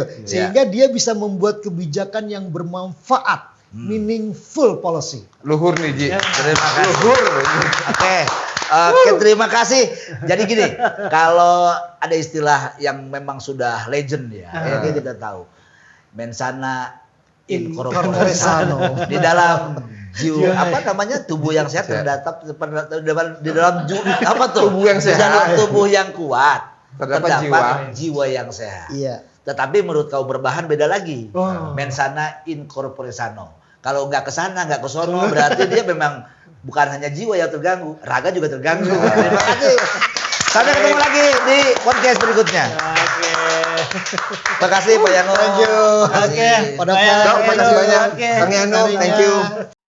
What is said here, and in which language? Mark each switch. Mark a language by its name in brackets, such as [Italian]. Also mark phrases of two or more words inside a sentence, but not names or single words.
[Indonesian] Sehingga dia bisa membuat kebijakan yang bermanfaat, [English] meaningful policy. [Indonesian] Luhur nih, Ji. Terima kasih. Luhur. Oke. Oke, terima kasih. Jadi gini, kalau ada istilah yang memang sudah legend ya, ya kita tahu. [Latin] Mensana in corpore Corpore sano. sano. [Indonesian] Di dalam jiwa apa namanya tubuh yang sehat terdapat di dalam apa tuh? Tubuh yang Di dalam sehat. tubuh yang kuat Terdapat jiwa yang sehat. Iya. Tetapi menurut kaum berbahan beda lagi. Oh. [Latin] Mensana in corpore sano. [Indonesian] Kalau nggak ke sana, nggak ke sono, berarti dia memang bukan hanya jiwa yang terganggu, raga juga terganggu. Terima kasih. Sampai ketemu lagi di podcast berikutnya. Oke. Terima kasih Pak Yano. [English] Thank you. [Indonesian] Terima kasih. Oke. Pada Pak Yano. Dok, makasih banyak. Oke. Kang Yano, [English] thank you.